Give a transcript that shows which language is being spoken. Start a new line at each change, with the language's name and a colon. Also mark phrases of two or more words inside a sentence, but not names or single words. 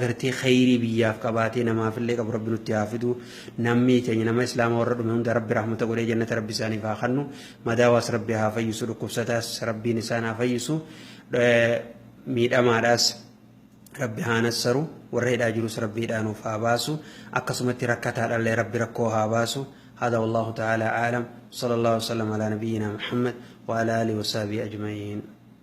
Oromo: gartee khayrii biyyaaf qabaatee namaafillee qabu rabbi nutti haa fidu namni keenya nama islaama warra dhume hunda rabbi rahmata godhee jannata rabbi isaaniif haa kennu madaawaas rabbi haa fayyisu dhukkubsataas rabbiin isaan haa fayyisu miidhamaadhaas rabbi haa nassaru warra hidhaa jirus rabbi hidhaa nuuf haa baasu akkasumatti rakkataadhallee rabbi rakkoo haa baasu
Arabic: هذا والله تعالى أعلم صلى الله وسلم على نبينا محمد وعلى آله وصحبه أجمعين